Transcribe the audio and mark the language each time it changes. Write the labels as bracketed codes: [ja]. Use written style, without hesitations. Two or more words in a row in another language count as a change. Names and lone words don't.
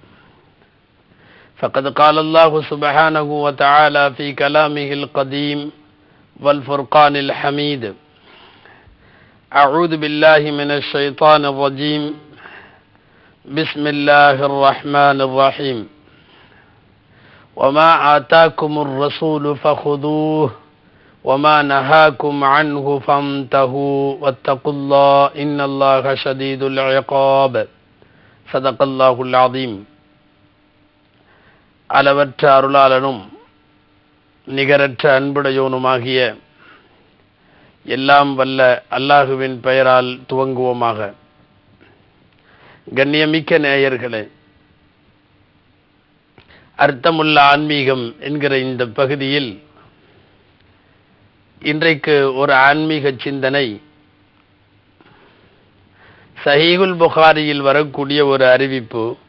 [ar] فقد قال الله سبحانه وتعالى في كلامه القديم والفرقان الحميد أعوذ بالله من الشيطان الرجيم بسم الله الرحمن الرحيم وما آتاكم الرسول فخذوه وما نهاكم عنه فانتهوا واتقوا الله إن الله شديد العقاب صدق الله العظيم. [ta] அளவற்ற அருளாளனும் நிகரற்ற அன்புடையோனுமாகிய எல்லாம் வல்ல அல்லாஹுவின் பெயரால் துவங்குவோமாக. கண்ணியமிக்க நேயர்களே, அர்த்தமுள்ள ஆன்மீகம் என்கிற இந்த பகுதியில் இன்றைக்கு ஒரு ஆன்மீக சிந்தனை சஹீஹுல் புகாரியில் வரக்கூடிய ஒரு அறிவிப்பு.